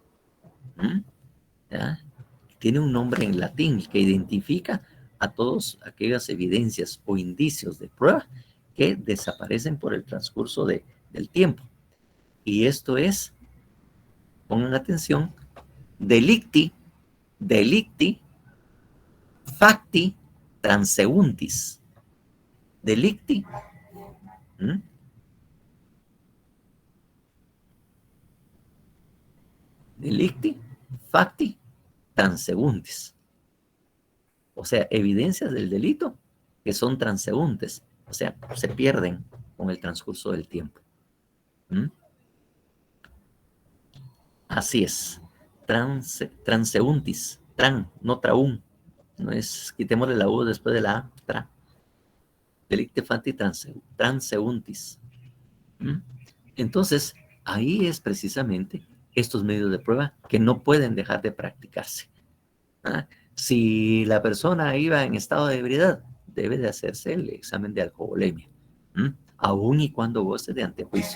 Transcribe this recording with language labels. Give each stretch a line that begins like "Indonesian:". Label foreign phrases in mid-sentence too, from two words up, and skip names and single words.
Spanish: ¿Ya? Tiene un nombre en latín que identifica a todas aquellas evidencias o indicios de prueba que desaparecen por el transcurso del tiempo. Y esto es, pongan atención,
Latin: delicti facti transeuntis. Delicti. Delicti facti transeuntis.
Spanish: O sea, evidencias del delito que son transeúntes, o sea, se pierden con el transcurso del tiempo. Así es. Transeuntis. No traún. No es, quitémosle la U después de la A. Tra.
Latin: Delicte facti transeuntis.
Spanish: Entonces, ahí es precisamente estos medios de prueba que no pueden dejar de practicarse. Si la persona iba en estado de ebriedad, debe de hacerse el examen de alcoholemia, aun y cuando goce de antejuicio.